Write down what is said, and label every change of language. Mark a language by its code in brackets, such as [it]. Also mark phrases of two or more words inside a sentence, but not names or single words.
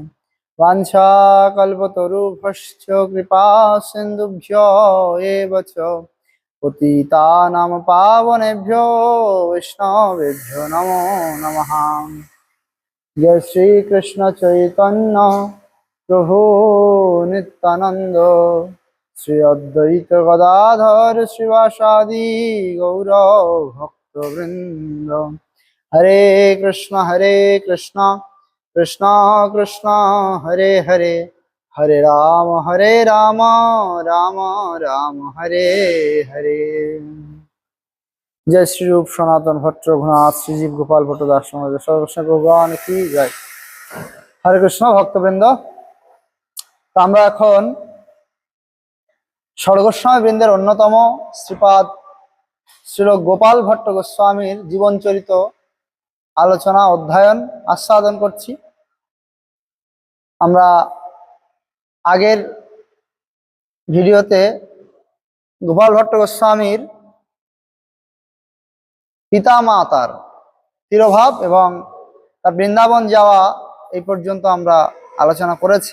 [sa] वाञ्छाकल्पतरुभ्यश्च कृपा सिन्धुभ्यो एव च पतितानां पावनेभ्यो वैष्णवेभ्यो नमो नमः। जय श्री कृष्ण चैतन्य प्रभु नित्यानंद श्री अद्वैत गदाधर श्रीवासादि गौर भक्तवृंद। हरे कृष्ण कृष्ण कृष्ण हरे हरे, हरे राम राम राम हरे हरे। जय श्री रूप सनातन भट्ट रघुनाथ श्रीजीव गोपाल भट्ट दास सर्वकृष्ण [hi] भगवान की जय। [sa] हरे कृष्ण भक्तवृंद, [bn] তো আমরা এখন স্বর্গস্বামী বৃন্দের অন্যতম শ্রীপাদ শ্রীল গোপাল ভট্ট গোস্বামীর জীবনচরিত আলোচনা অধ্যয়ন আস্বাদন করছি। আমরা আগের ভিডিওতে গোপাল ভট্ট গোস্বামীর পিতা মাতার তিরোভাব এবং তার বৃন্দাবন যাওয়া এই পর্যন্ত আমরা আলোচনা করেছি।